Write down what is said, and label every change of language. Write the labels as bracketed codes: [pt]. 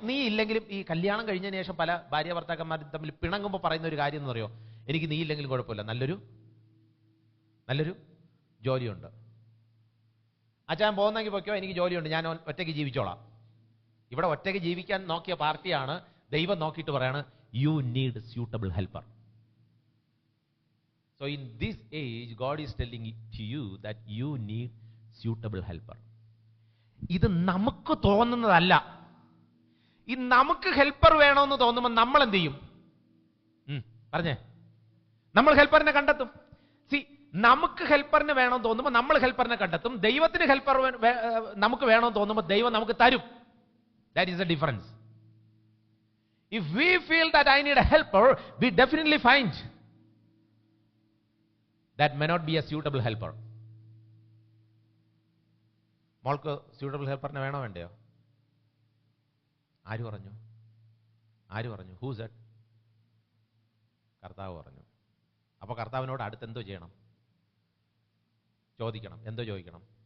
[ml] നീ ഇല്ലെങ്കിലും, ഈ കല്യാണം കഴിഞ്ഞതിന് ശേഷം പല ഭാര്യ ഭർത്താക്കന്മാർ തമ്മിൽ പിണങ്ങുമ്പോൾ പറയുന്ന ഒരു കാര്യം എന്ന് പറയോ, എനിക്ക് നീ ഇല്ലെങ്കിലും കുഴപ്പമില്ല, നല്ലൊരു ജോലിയുണ്ട്. അച്ഛൻ പോകുന്നെങ്കിൽ പൊയ്ക്കോ, എനിക്ക് ജോലിയുണ്ട്, ഞാൻ ഒറ്റയ്ക്ക് ജീവിച്ചോളാം. ഇവിടെ ഒറ്റയ്ക്ക് ജീവിക്കാൻ നോക്കിയ പാർട്ടിയാണ് ദൈവം നോക്കിയിട്ട് പറയാണ്, [en] You need suitable helper. So in this age, God is telling to you that you need suitable helper. [ml] ഇത് നമുക്ക് തോന്നുന്നതല്ല. ഈ നമുക്ക് ഹെൽപ്പർ വേണമെന്ന് തോന്നുമ്പോൾ നമ്മൾ എന്ത് ചെയ്യും? പറഞ്ഞേ. നമ്മൾ ഹെൽപ്പറിനെ കണ്ടെത്തും. സി, നമുക്ക് ഹെൽപ്പറിന് വേണമെന്ന് തോന്നുമ്പോൾ നമ്മൾ ഹെൽപ്പറിനെ കണ്ടെത്തും. ദൈവത്തിന് ഹെൽപ്പർ നമുക്ക് വേണമെന്ന് തോന്നുമ്പോൾ ദൈവം നമുക്ക് തരും. [en] That is the difference. If we feel that I need a helper, we definitely find that may not be a suitable helper. [ml] മോൾക്ക് suitable helperനെ വേണോ വേണ്ടയോ? ആര് പറഞ്ഞു? [en] Who said? [ml] കർത്താവ് പറഞ്ഞു. അപ്പോൾ കർത്താവിനോട് അടുത്ത് എന്തോ ചെയ്യണം? ചോദിക്കണം. എന്തോ ചോദിക്കണം?